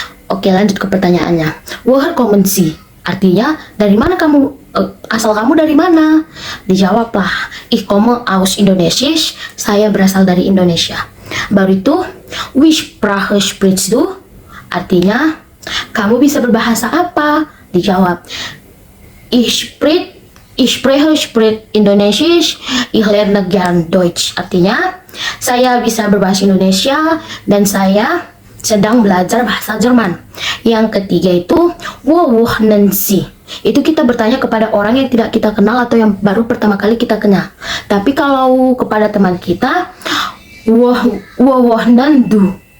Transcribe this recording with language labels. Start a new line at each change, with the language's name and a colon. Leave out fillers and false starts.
Indonesian: Oke, lanjut ke pertanyaannya.
German: Woher kommen Sie?
Indonesian: Artinya, dari mana kamu, asal kamu dari mana? Dijawablah,
German: ich komme aus Indonesia,
Indonesian: saya berasal dari Indonesia. Baru itu,
German: wie Sprache sprichst du?
Indonesian: Artinya, kamu bisa berbahasa apa? Dijawab,
German: ich spreche Indonesisch, ich lerne gern Deutsch.
Indonesian: Artinya, saya bisa berbahasa Indonesia dan saya sedang belajar bahasa Jerman. Yang ketiga itu,
German: wo wohnen Sie?
Indonesian: Itu kita bertanya kepada orang yang tidak kita kenal atau yang baru pertama kali kita kenal. Tapi kalau kepada teman kita,
German: wo wohnen du?